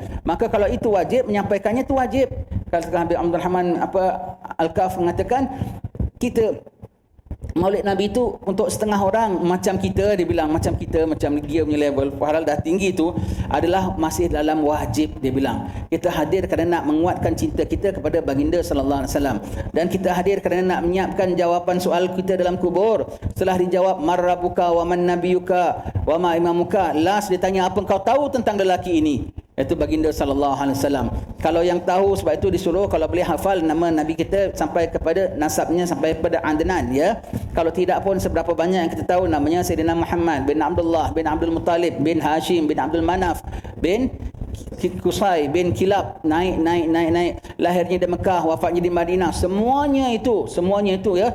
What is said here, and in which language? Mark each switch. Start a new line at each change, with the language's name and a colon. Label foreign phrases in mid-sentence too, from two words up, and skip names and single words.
Malay: Maka kalau itu wajib, menyampaikannya itu wajib. Kalau Habib Abdul Rahman Al-Kaf mengatakan kita Maulid Nabi itu untuk setengah orang macam kita, dia bilang macam kita, macam dia punya level, padahal dah tinggi tu adalah masih dalam wajib. Dia bilang kita hadir kerana nak menguatkan cinta kita kepada baginda
Arabic: صلى الله عليه وسلم,
Malay: dan kita hadir kerana nak menyiapkan jawapan soal kita dalam kubur. Setelah dijawab
Arabic: من ربك ومن نبيك وما إمامك,
Malay: last dia tanya apa engkau tahu tentang lelaki ini, iaitu baginda
Arabic: صلى الله عليه وسلم.
Malay: Kalau yang tahu, sebab itu disuruh kalau boleh hafal nama Nabi kita sampai kepada nasabnya, sampai kepada Adnan ya. Kalau tidak pun seberapa banyak yang kita tahu namanya Sayyidina Muhammad bin Abdullah bin Abdul Muttalib bin Hashim bin Abdul Manaf bin Qusay bin Kilab, naik lahirnya di Mekah, wafatnya di Madinah, semuanya itu ya.